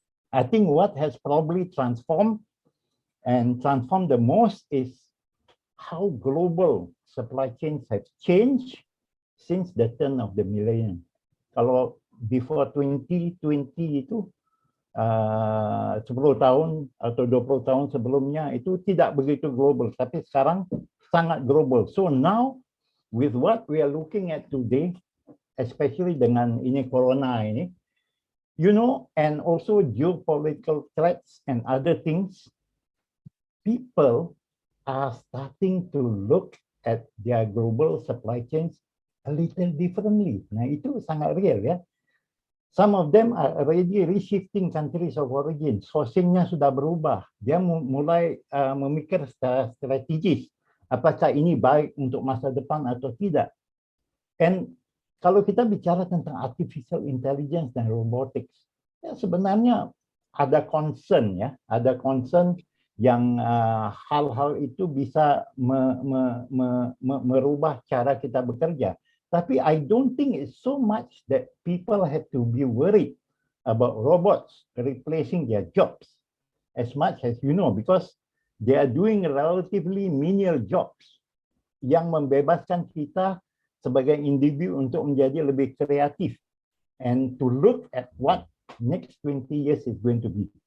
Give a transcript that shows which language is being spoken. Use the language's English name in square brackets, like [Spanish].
[English] I think what has probably transformed the most is how global supply chains have changed since the turn of the millennium. [Indonesian] Kalau [English] before 2020 [Indonesian] itu 10 tahun atau 20 tahun sebelumnya itu tidak begitu global, tapi sekarang sangat global. [English] So now with what we are looking at today, especially [Indonesian] dengan ini corona ini, [English] you know, and also geopolitical threats and other things, people are starting to look at their global supply chains a little differently. [Indonesian] Nah, itu sangat real, ya. [English] Some of them are already reshifting countries of origin. [Indonesian] Sourcing-nya sudah berubah. Dia mulai memikir secara strategis. Apakah ini baik untuk masa depan atau tidak. And kalau kita bicara tentang artificial intelligence dan robotics, ya sebenarnya ada concern, ya. Ada concern yang hal-hal itu bisa merubah cara kita bekerja. [English] Tapi I don't think it's so much that people have to be worried about robots replacing their jobs as much as you know, because they are doing relatively menial jobs [Indonesian] yang membebaskan kita sebagai individu untuk menjadi lebih kreatif [English] and to look at what next 20 years is going to be.